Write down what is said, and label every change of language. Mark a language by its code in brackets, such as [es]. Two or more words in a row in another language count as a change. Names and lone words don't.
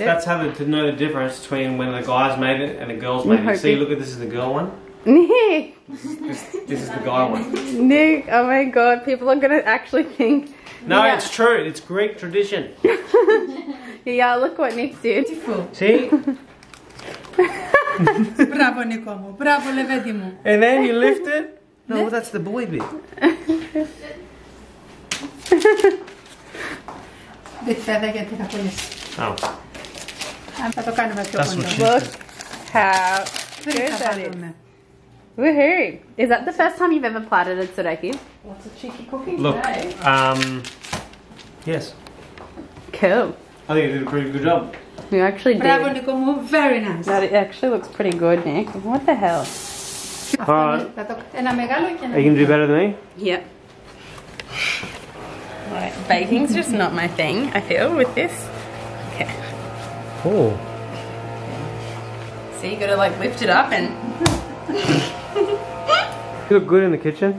[en] that's how to know the difference between when the guy's made it and the girl's made No, it. See, good. look at this is the girl one. Nick! This is the guy one. Nick, oh my god, people are going to actually think... No, Yeah. it's true. It's Greek tradition. Yeah, look what Nick did. See? [el] Μπράβο Νικό μου, μπράβο λεβέντη μου. [en] And then you lift it. No, that's the boy bit. [el] Δεν φέδα γιατί θα κολλήσει. [en] Oh. [el] Θα το κάνουμε πιο [en] That's what [el] κοντά. [en] she Look said. how [el] Δεν [en] good [el] θα [en] that is. [el] βάλουμε. [en] Woohoo! Is that the first time you've ever plated a tsoureki? Lots of cheeky cooking Look, today. yes. Cool. I think you did a pretty good job. You actually did. Bravo, Nicole. Very nice. That actually looks pretty good, Nick. What the hell? Alright. [el] Ένα μεγάλο και ένα [en] Are you going to do better than me? Yep. Right, baking's just not my thing, I feel, with this. Okay. Oh. So you gotta like lift it up and... You look good in the kitchen.